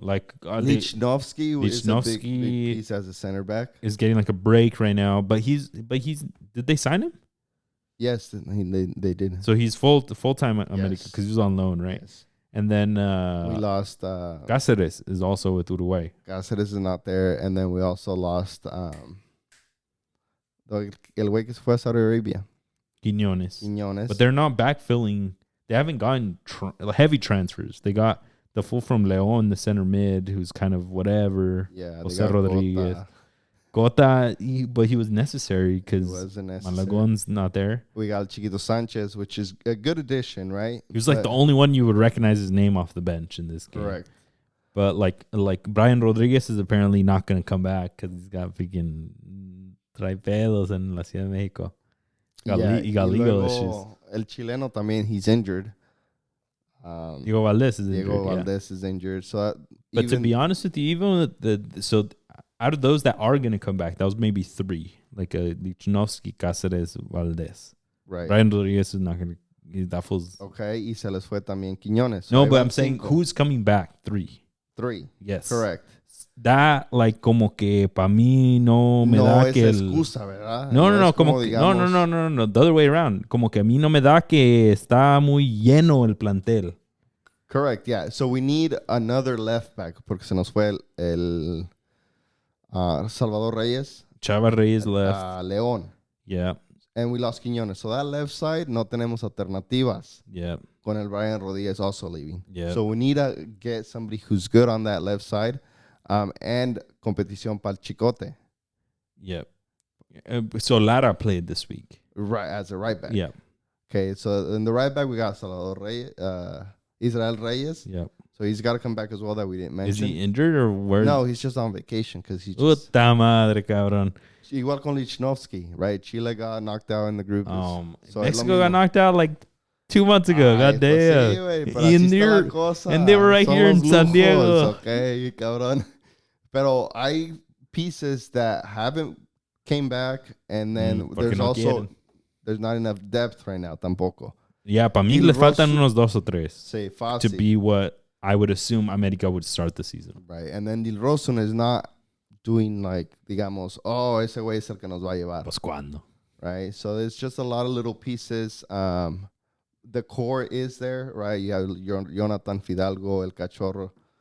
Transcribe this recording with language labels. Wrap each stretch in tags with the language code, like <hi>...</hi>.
<en>Lichnowsky is a big piece as a center back. Is getting a break right now, but he's did they sign him? Yes, they did. So he's full-time at America because he was on loan, right? Yes. And then we lost... Cáceres is also with Uruguay. Cáceres is not there. And then we also lost...</en> <es>el güey que se fue a Saudi Arabia. Quiñones.</es> <en>But they're not backfilling. They haven't gotten heavy transfers. They got the fool from León, the center mid, who's kind of whatever. Yeah, Jose Rodriguez. Cota, but he was necessary because Malagon's not there. We got Chiquito Sanchez, which is a good addition, right? He was the only one you would recognize his name off the bench in this game. Correct. But like Brian Rodriguez is apparently not going to come back because he's got freaking traipedos in la Ciudad de México. He got legal issues.</en> <es>El chileno también,</es> <en>he's injured. Diego Valdez is injured. So, but to be honest with you, even so, out of those that are going to come back, that was maybe three, like Lichnowsky, Cáceres, Valdez. Right. Brian Rodriguez is not going to. That was okay.</en> <es>Y se les fue también Quiñones.</es> <en>So no, but I'm saying who's coming back? Three. Yes. Correct.</en> <es>That como que para mí no me da que excusa, ¿verdad? No, como que, no,</es> <en>the other way around.</en> <es>Como que a mí no me da que está muy lleno el plantel.</es> <en>Correct, yeah. So we need another left back</en> <es>porque se nos fue el Salvador Reyes.</es> <en>Chava Reyes left. León. Yeah. And we lost Quiñones. So that left side,</en> <es>no tenemos alternativas.</es> <en>Yeah.</en> <es>Con el Brian Rodriguez</es> <en>also leaving. Yeah. So we need to get somebody who's good on that left side.</en> <es>And competición para el Chicote.</es> <en>Yep. So Lara played this week. Right, as a right back. Yeah. Okay, so in the right back, we got Salvador Reyes, Israel Reyes. Yep. So he's got to come back as well that we didn't mention. Is he injured or where? No, he's just on vacation because he's</en> <es>just... Puta madre, cabrón. Igual con Lichnowsky, right?</es> <en>Chile got knocked out in the group. So Mexico got knocked out 2 months ago. God damn. And they were right here in San Diego.</en> <es>Okay, cabrón. Pero hay</es> <en>pieces that haven't came back, and then there's not enough depth right now</en> <es>tampoco. Yeah, para mí le faltan unos dos o tres</es> <en>to be what I would assume America would start the season. Right, and then Dil Rosun is not doing</en> <es>digamos, ese güey es el que nos va a llevar. Pues cuando.</es> <en>Right, so there's just a lot of little pieces. The core is there, right? You have Jonathan Fidalgo, El Cachorro,</en>